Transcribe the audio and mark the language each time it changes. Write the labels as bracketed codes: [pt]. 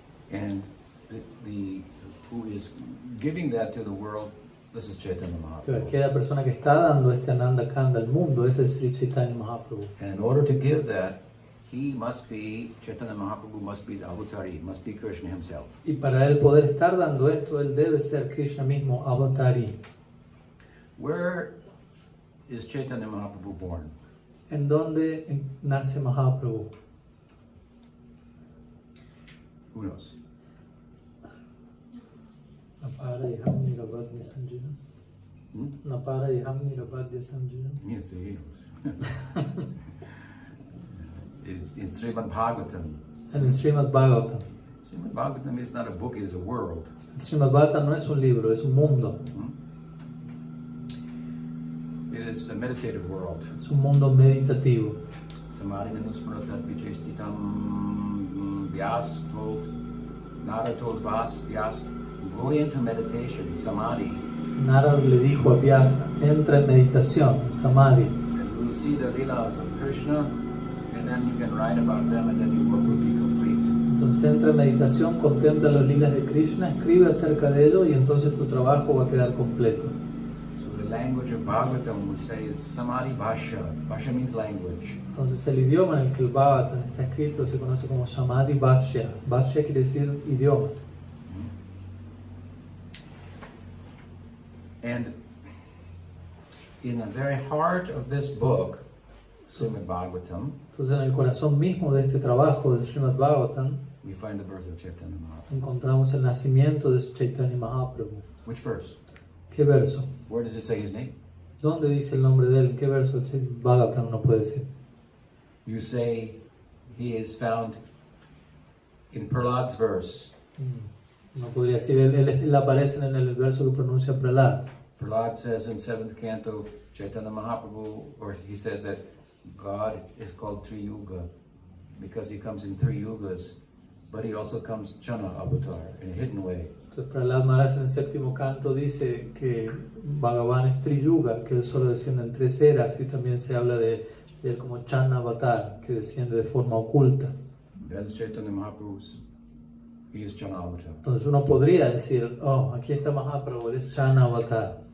[en] And the who is giving that to the world, this is Chaitanya [es] Entonces, [en] Mahaprabhu. [es] aquella persona que está dando este Ananda Kanda al mundo, ese es Sri Chaitanya Mahaprabhu. [en] And in order to give that, he must be, Chaitanya Mahaprabhu must be the avatari, must be Krishna himself. [es] Y para él poder estar dando esto, él debe ser Krishna mismo, avatari. [en] Where is Chaitanya Mahaprabhu born? [es] ¿En dónde nace Mahaprabhu? [en] Who knows? [sa] Napara Yaham Nirabadya Sanjana. Napara Yaham Nirabadya Sanjana. [en] Yes, he knows. It's in Srimad Bhagavatam. [es] En el Srimad Bhagavatam. [en] Srimad Bhagavatam is not a book, it is a world. [es] El Srimad Bhagavatam no es un libro, es un mundo. [en] It is a meditative world. [es] Es un mundo meditativo. [sa] Samadhi Manusmrata Vichestitam [en] Vyas told, Nara told Vyas, go into meditation, Samadhi, [es] Narad le dijo a Vyasa, entra en meditación, en Samadhi, [en] and you will see the Leelas of Krishna, and then you can write about them, and then your work will be complete. [es] Entonces entra en meditación, contempla los lilas de Krishna, escribe acerca de ello y entonces tu trabajo va a quedar completo. [en] So the language of Bhagavatam would say is Samadhi Bhasha. Bhasha means language. [es] Entonces el idioma en el que el Bhagavatam está escrito se conoce como Samadhi Bhashya. Bhashya quiere decir idioma. [en] And in the very heart of this book, Srimad Bhagavatam, [es] Entonces en el corazón mismo de este trabajo del Srimad Bhagavatam [en] we find the birth of Chaitanya Mahaprabhu. [es] encontramos el nacimiento de Chaitanya Mahaprabhu. [en] Which verse? [es] ¿Qué verso? [en] Where does it say his name? [es] ¿Dónde dice el nombre de él? ¿En qué verso el Bhagavatam no puede decir? [en] You say he is found in Prahlad's verse. [es] No podría decir, él aparece en el verso que pronuncia Prahlad. [en] Prahlad says in 7th canto, Chaitanya Mahaprabhu, or he says that God is called Triyuga because he comes in 3 yugas, but he also comes Chana avatar in a hidden way. [es] Entonces Prahlad Maharaj en el séptimo canto dice que Bhagavan es Triyuga, que él solo desciende en 3 eras, y también se habla de él como Chana avatar, que desciende de forma oculta. [en] That is Chaitanya Mahaprabhu. He is Chana avatar. [es] Entonces uno podría decir, oh, aquí está Mahaprabhu, él es Chana avatar.